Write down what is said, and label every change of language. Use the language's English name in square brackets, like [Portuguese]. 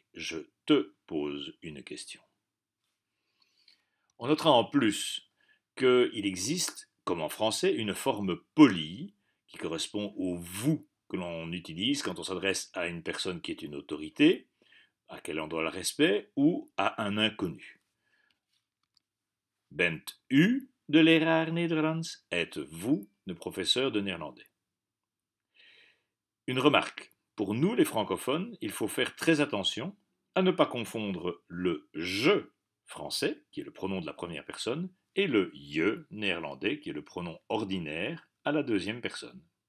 [French] Je te pose une question. On notera en plus qu'il existe, comme en français, une forme polie qui correspond au vous que l'on utilise quand on s'adresse à une personne qui est une autorité, à laquelle on doit le respect, ou à un inconnu. [Dutch] Bent u de leraar Nederlands? [French] Êtes-vous le professeur de néerlandais? Une remarque. Pour nous, les francophones, il faut faire très attention à ne pas confondre le je français, qui est le pronom de la première personne, et le je néerlandais, qui est le pronom ordinaire à la deuxième personne.